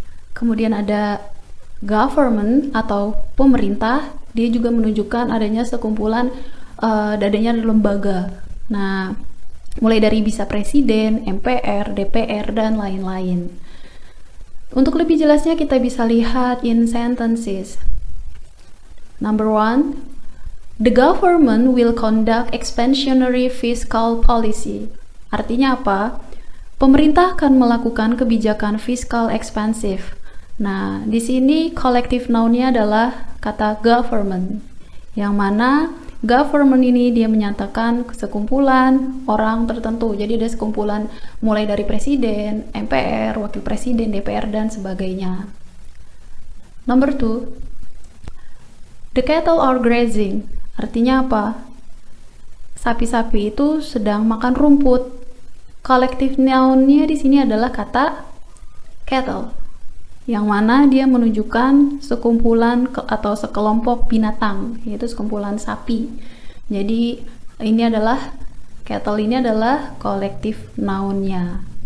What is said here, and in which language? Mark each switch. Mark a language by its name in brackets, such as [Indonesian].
[Indonesian] Kemudian ada government atau pemerintah, dia juga menunjukkan adanya sekumpulan, adanya lembaga. Nah, mulai dari bisa presiden, MPR, DPR, dan lain-lain. Untuk lebih jelasnya kita bisa lihat [English] in sentences. Number 1, the government will conduct expansionary fiscal policy. [Indonesian] Artinya apa? Pemerintah akan melakukan kebijakan fiskal ekspansif. Nah, di sini collective noun-nya adalah kata government, yang mana government ini dia menyatakan sekumpulan orang tertentu. Jadi ada sekumpulan mulai dari presiden, MPR, wakil presiden, DPR, dan sebagainya. [English] Number 2, the cattle are grazing. [Indonesian] Artinya apa? Sapi-sapi itu sedang makan rumput. Collective noun-nya di sini adalah kata cattle, yang mana dia menunjukkan sekumpulan atau sekelompok binatang, yaitu sekumpulan sapi. Jadi ini adalah cattle, ini adalah collective noun-nya.